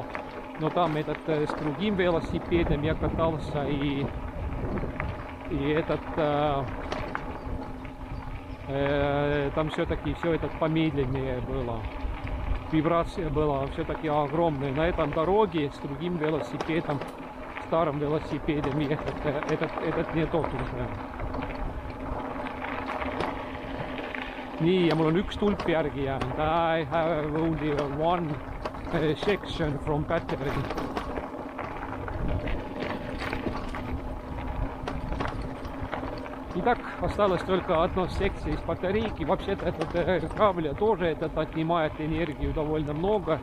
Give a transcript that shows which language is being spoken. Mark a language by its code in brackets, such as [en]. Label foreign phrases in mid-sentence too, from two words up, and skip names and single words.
[ru] Но там этот с другим велосипедом я катался, и этот... там все-таки все это помедленнее было. Вибрация была все-таки огромная. На этом дороге с другим велосипедом старым велосипедом ехать. Этот не тот уже. [et] Nii, ja mul on üks tulp järgi jäänud. [en] I have only one section from battery. [ru] Итак, осталось только одно секция из батарейки. Вообще-то этот кабеля тоже этот отнимает энергию довольно много.